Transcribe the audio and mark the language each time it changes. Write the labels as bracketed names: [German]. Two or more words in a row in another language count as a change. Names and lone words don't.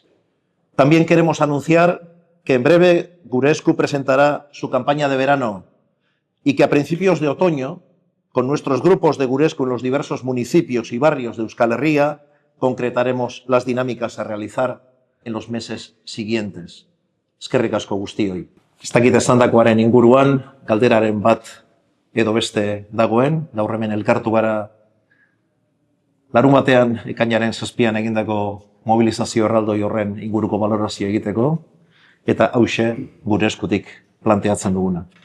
[Spanish] También queremos anunciar que en breve Gure Esku presentará su campaña de verano y que a principios de otoño, con nuestros grupos de Gure Esku en los diversos municipios y barrios de Euskal Herria, concretaremos las dinámicas a realizar en los meses siguientes. [Basque] Eskerrik asko guztioi. Ez dakit esandakoaren inguruan, galderaren bat edo beste dagoen, gaur hemen elkartu gara larunbatean ekainaren 7an egindako mobilizazio erraldoi horren inguruko balorazio egiteko, eta hauxe Gure Eskutik planteatzen duguna.